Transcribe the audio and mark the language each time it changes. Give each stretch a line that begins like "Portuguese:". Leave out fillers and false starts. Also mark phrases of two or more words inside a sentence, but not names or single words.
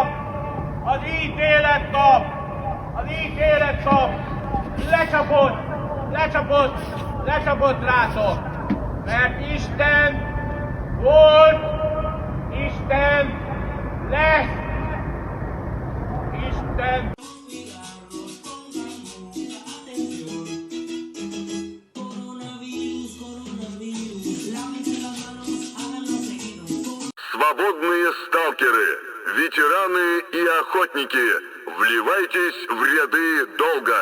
Hungarian: Az ítélet nap! Az ítélet nap! Lecsapott! Lecsapott! Lecsapott rátok! Mert Isten volt, Isten lesz! Isten!
Russian: Свободные сталкеры, ветераны и охотники, вливайтесь в ряды долга.